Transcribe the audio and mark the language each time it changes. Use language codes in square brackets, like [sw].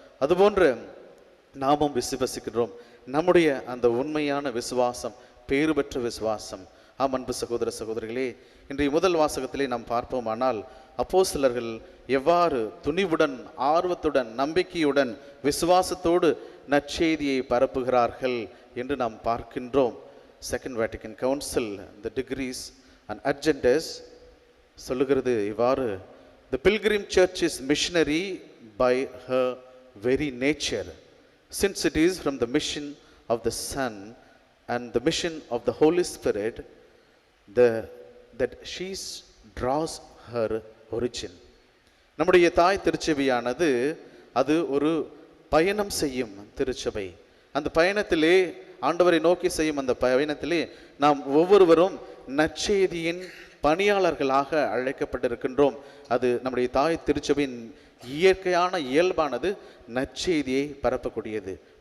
[ta] அதுபோன்று நாமும் விசுவாசிக்கின்றோம். நம்முடைய அந்த உண்மையான விசுவாசம் பேறு பெற்ற விசுவாசம். ஆம் அன்பு சகோதர சகோதரிகளே, இன்றைய முதல் வாசகத்திலே நாம் பார்ப்போமானால் அப்போஸ்தலர்கள் எவ்வாறு துணிவுடன், ஆர்வத்துடன், நம்பிக்கையுடன், விசுவாசத்தோடு நற்செய்தியை பரப்புகிறார்கள் என்று நாம் பார்க்கின்றோம். [en] second Vatican council the degrees and agendas [ta] சொல்லுகிறது இவ்வாறு: [en] the pilgrim church is missionary by her very nature, since it is from the mission of the Son and the mission of the Holy Spirit that she draws her origin. [ta] நம்முடைய தாய் திருச்சபையானது அது ஒரு பயணம் செய்யும் திருச்சபை. அந்த பயணத்திலே ஆண்டவரை நோக்கி செய்யும் அந்த பயணத்திலே நாம் ஒவ்வொருவரும் நற்செய்தியின் பணியாளர்களாக அழைக்கப்பட்டிருக்கின்றோம். அது நம்முடைய தாய் திருச்சபையின் இயற்கையான இயல்பானது நற்செய்தியை பரப்பக்கூடியது.